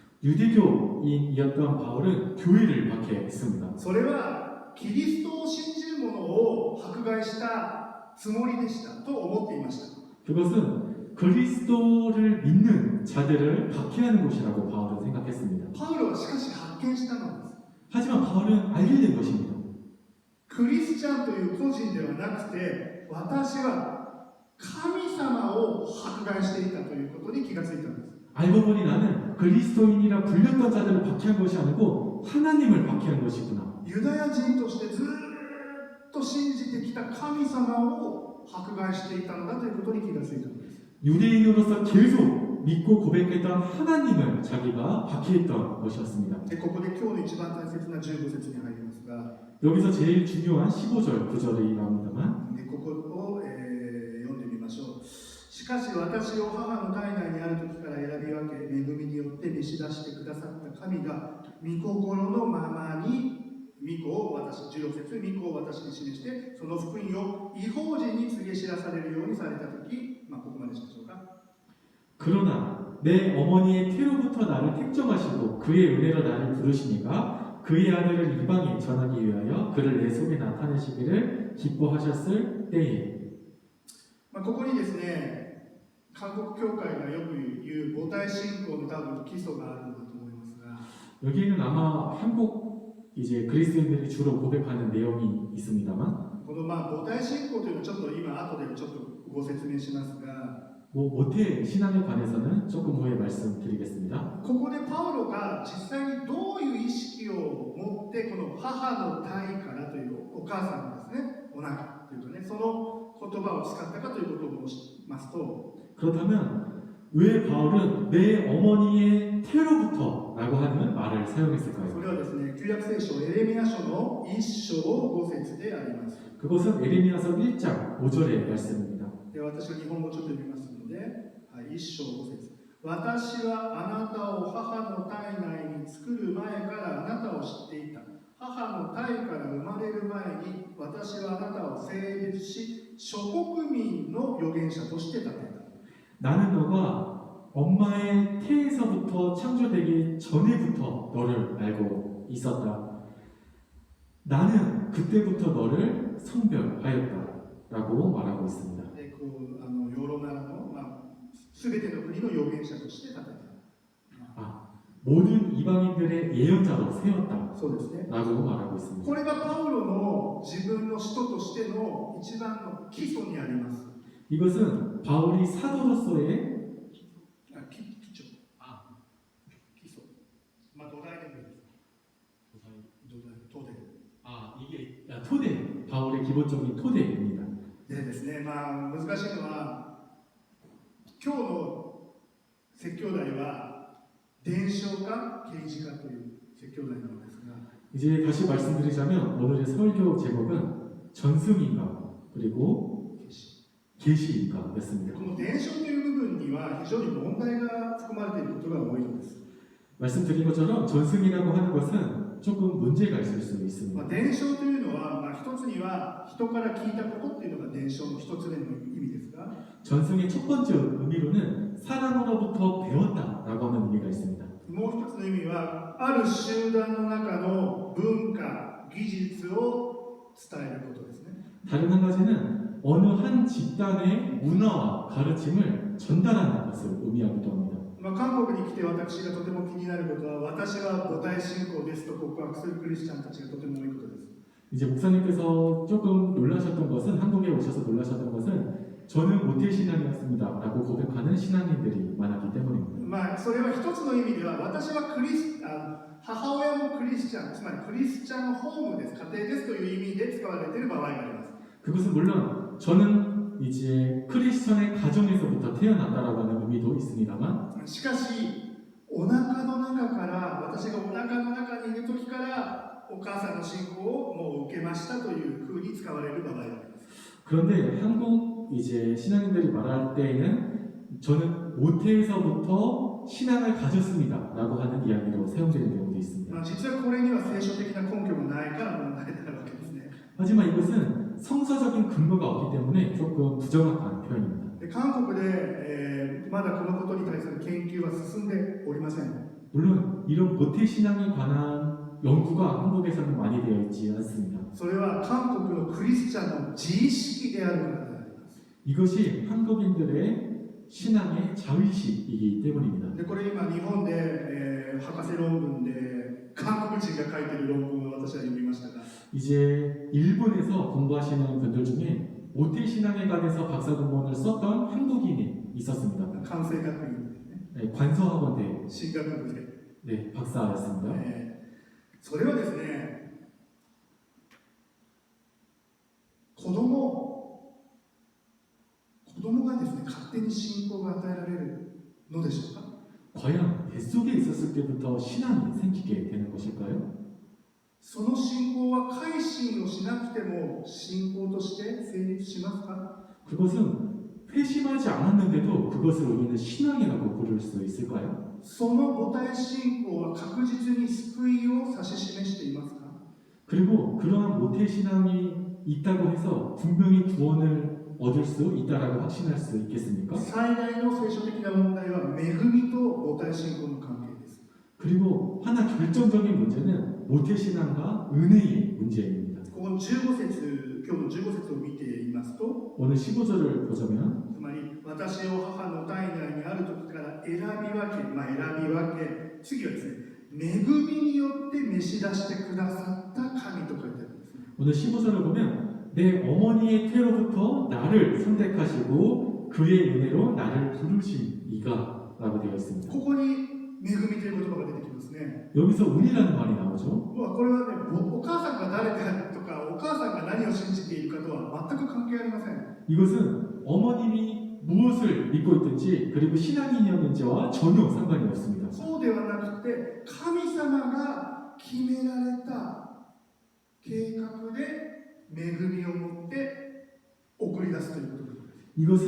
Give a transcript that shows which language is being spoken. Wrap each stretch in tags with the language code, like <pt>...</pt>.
<ko>유대교인이었던 바울은 교회를 박해했습니다.</ko> <ja>それはキリストを信じる者を迫害したつもりでしたと思っていました。</ja> <ko>그것은 그리스도를 믿는 자들을 박해하는 곳이라고 바울은 생각했습니다.</ko> <ja>パウロはしかし発見したのです。</ja> <ko>하지만 바울은 알게 된 것입니다.</ko> <ja>クリスチャンという個人ではなくて、私は神様を迫害していたということに気がついたんです。</ja> <ko>알고 보니 나는 그리스도인이라 불렸던 자들을 박해한 것이 아니고 하나님을 박해한 것이구나.</ko> <ja>ユダヤ人としてずっと信じてきた神様を迫害していたのだということに気がついたのです。</ja> <ko>유대인으로서 계속 믿고 고백했던 하나님을 자기가 박해했던 것이었습니다.</ko> <ja>でここで今日の一番大切な15節に入りますが、</ja> <ko>여기서 제일 중요한 15절 9절이 나옵니다만</ko> <ja>でここを、読んでみましょう。しかし私を母の体内にある時から選び分け、恵みによって召し出してくださった神が、御心のままに御子を私、16節、御子を私に示して、その福音を異邦人に告げ知らされるようにされた時、ここまでしましょうか。</ja> <ko>그러나 내 어머니의 태로부터 나를 택정하시고 그의 은혜로 나를 부르시니가 그의 아들을 이방에 전하기 위하여 그를 내 속에 나타내시기를 기뻐하셨을 때에</ko> <ja>ここにですね、韓国教会がよく言う母体信仰の多分基礎があるのだと思いますが、</ja> <ko>여기에는 아마 한국 이제 그리스도인들이 주로 고백하는 내용이 있습니다만</ko> <ja>この母体信仰というのはちょっと今後でちょっとご説明しますが、</ja> <ko>모태 신앙에 관해서는 조금 후에 말씀드리겠습니다.</ko> <ja>ここでパウロが実際にどういう意識を持ってこの母の体からというお母さんのですね、お腹というかね、その言葉を使ったかということを申しますと、</ja> <ko>그렇다면 왜 바울은 내 어머니의 태로부터 라고 하는 말을</ko> <ja>そ</ja> <ko>사용했을까요?</ko> <ja>れはですね、旧約聖書エレミヤ書の1章5節であります。</ja> <ko>그것은 에레미야서 1장 5절의 말씀입니다.</ko> <ja>で私が日本語ちょっと読みますので、はい、1章5節。私はあなたを母の体内に作る前からあなたを知っていた。母の体から生まれる前に私はあなたを性別し諸国民の預言者として立てた。</ja> <ko>나는 너가 엄마의 태에서부터 창조되기 전에부터 너를 알고 있었다. 나는 그때부터 너를 성별하였다. 라고 말하고 있습니다.</ko> <ja>でこうヨーロナラの、全ての国の預言者として立てた。</ja> <ko>모든 이방인들의 예언자로 세웠다.</ko> <ja>そうですね。</ja> <ko>라고 말하고 있습니다.</ko> <ja>これがパウロの自分の使徒としての一番の基礎にあります。</ja> <ko>이것은 바울이 사도로서의</ko> <ja>基礎。基礎。土台でもいいです。土台。</ja> <ko>이게 토대, 바울의 기본적인 토대입니다.</ko> <ja>でですね、難しいのは、今日の説教題は伝承か啓示かという説教題なのですが、</ja> <ko>이제 다시 말씀드리자면 오늘의 설교 제목은 전승인가 그리고</ko> <ja>啓示。</ja> <ko>계시인가였습니다.</ko> <ja>この伝承という部分には非常に問題が含まれていることが多いのです。</ja> <ko>말씀드린 것처럼 전승이라고 하는 것은 조금 문제가 있을 수 있습니다.</ko> <ja>伝承というのは、一つには人から聞いたことっていうのが伝承の一つ目の意味ですが、</ja> <ko>전승의 첫 번째 의미로는 사람으로부터 배웠다라고 하는 의미가 있습니다.</ko> <ja>もう一つの意味は、ある集団の中の文化、技術を伝えることですね。</ja> <ko>다른 한 가지는 어느 한 집단의 문화와 가르침을 전달하는 것을 의미하기도 합니다.</ko> <ja>韓国に来て私がとても気になることは、私は母体信仰ですと告白するクリスチャンたちがとても多いことです。</ja> <ko>이제 목사님께서 조금 놀라셨던 것은 한국에 오셔서 놀라셨던 것은 저는 모태 신앙이었습니다라고 고백하는 신앙인들이 많았기 때문입니다.</ko> <ja>それは一つの意味では、私は母親もクリスチャン、つまりクリスチャンホームです、家庭ですという意味で使われている場合があります。</ja> <ko>그것은 물론 저는 이제 크리스천의 가정에서부터 태어났다라고 하는 의미도 있습니다만</ko> <ja>しかし、お腹の中から、私がお腹の中にいる時からお母さんの信仰をもう受けましたというふうに使われる場合があります。</ja> <ko>그런데 한국 이제 신앙인들이 말할 때에는 저는 모태에서부터 신앙을 가졌습니다라고 하는 이야기로 사용되는 경우도 있습니다.</ko> <ja>実はこれには聖書的な根拠がないから問題になるわけですね。</ja> <ko>하지만 이것은 성서적인 근거가 없기 때문에 조금 부정확한 표현입니다.</ko> <ja>で韓国で、まだこのことに対する研究は進んでおりません。</ja> <ko>물론 이런 모태 신앙에 관한 연구가 한국에서는 많이 되어 있지 않습니다.</ko> <ja>それは韓国のクリスチャンの自意識であるからであります。</ja> <ko>이것이 한국인들의 신앙의 자의식이기 때문입니다.</ko> <ja>でこれ今日本で、博士論文で韓国人が書いている論文を私は読みましたが、</ja> <ko>이제 일본에서 공부하시는 분들 중에 모태 신앙에 관해서 박사 논문을 썼던 한국인이 있었습니다.</ko> <ja>関西学院ですね、</ja> <ko>네, 관서학원대</ko> <ja>進学部で、</ja> <ko>네, 박사였습니다.</ko> <ja>それはですね、子供がですね、勝手に信仰が与えられるのでしょうか。</ja> <ko>과연 뱃속에 있었을 때부터 신앙이 생기게 되는 것일까요?</ko> <ja>その信仰は改心をしなくても信仰として成立しますか？</ja> <ko>그것은 회심하지 않았는데도 그것을 우리는 신앙이라고 부를 수 있을까요?</ko> <ja>その母体信仰は確実に救いを指し示していますか？</ja> <ko>그리고 그러한 모태신앙이 있다고 해서 분명히 구원을 얻을 수 있다라고 확신할 수 있겠습니까?</ko> <ja>最大の聖書的な問題は恵みと母体信仰の関係です。</ja> <ko>그리고 하나 결정적인 문제는 모태신앙과 은혜의 문제입니다.</ko> <ja>ここの15節、今日の15節を見ていますと、</ja> <ko>오늘 15절을 보자면</ko> <ja>つまり私を母の体内にある時から選び分け、次はですね、恵みによって召し出してくださった神と書いてあるんですね。</ja> <ko>오늘 15절을 보면 내 어머니의 태로부터 나를 선택하시고 그의 은혜로 나를 부르신 이가 라고 되어 있습니다.</ko> <ja>ここに恵みという言葉が出てきますね。</ja> <ko>여기서 은혜라는 말이 나오죠.</ko> <ja>これはね、お母さんが誰であるとか、お母さんが何を信じているかとは全く関係ありません。</ja> <ko>이것은 어머님이 무엇을 믿고 있든지 그리고 신앙인이었는지와 전혀 상관이 없습니다.</ko> <ja>そうではなくて、神様が決められた計画で恵みを持って送り出すということです。</ja>